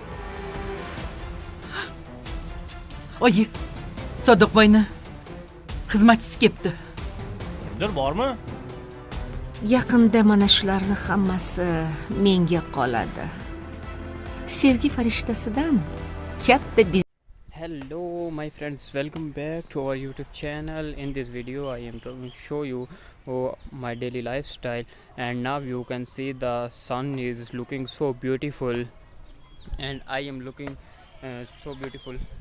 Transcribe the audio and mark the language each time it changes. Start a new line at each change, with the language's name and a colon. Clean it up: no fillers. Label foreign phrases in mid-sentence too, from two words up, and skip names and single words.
Uzbek: Oyi, Sodiqboyni xizmatchisi kelibdi. Kimdir bormi? Yaqinda mana shularning hammasi menga qoladi. Sevgi farishtasidan katta
English: Hello my friends, welcome back to our YouTube channel. In this video I am going to show you my daily lifestyle, and now you can see the sun is looking so beautiful and I am looking so beautiful.